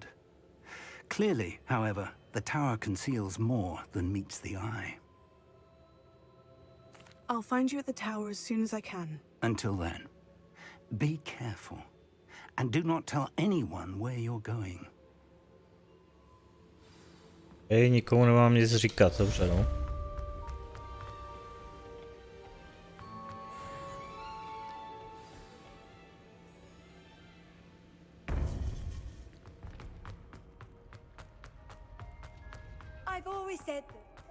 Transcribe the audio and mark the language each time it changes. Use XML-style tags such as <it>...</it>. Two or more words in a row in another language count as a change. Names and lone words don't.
<en>Clearly, however, the tower conceals more than meets the eye. I'll find you at the tower as soon as I can. Until then, be careful. And do not tell anyone where you're going.</en> <cs>Hej, nikomu nemám nic říkat, dobře, no.</cs> <en>I've always said that.</en>